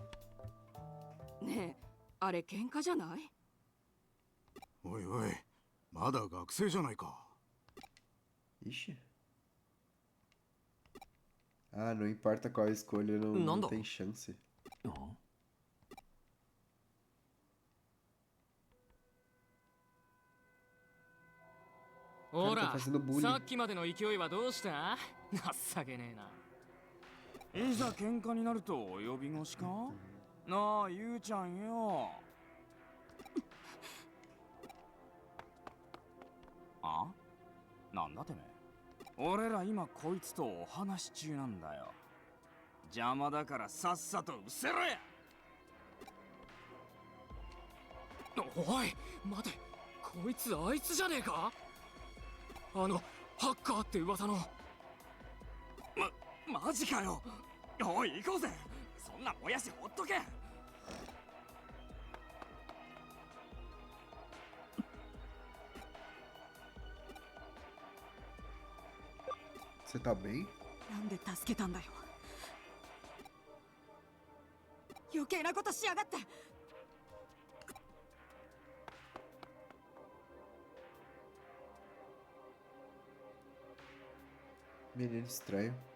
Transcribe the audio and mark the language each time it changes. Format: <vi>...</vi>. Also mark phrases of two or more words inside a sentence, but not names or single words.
<ja>ねえ、あれ喧嘩じゃない？おいおい、 まだ学生じゃないか。</ja> <pt>Ixi. Ah, não importa qual escolha, não, não</pt> <ja>Nanda.</ja> <pt>tem chance.</pt> <ja>ほ</ja> <pt>Cara,</pt> <ja>ら</ja> <pt>tá fazendo</pt> <ja>さ</ja> <pt>bullying.</pt> <ja>っきまでの勢いはどうした？情けねえな。いざ喧嘩になると呼び越しか？なあ、ゆうちゃんよ。あ？なんだてめえ。俺ら今こいつとお話し中なんだよ。邪魔だからさっさと失せろや。おい待て、こいつあいつじゃねえか？あのハッカーって噂の。マジかよ。おい行こうぜ。そんなもやしほっとけ。</ja> <pt>Você tá bem?</pt> <ja>なんで助けたんだよ。余計なことしやがって。</ja> <pt>Menino estranho.</pt>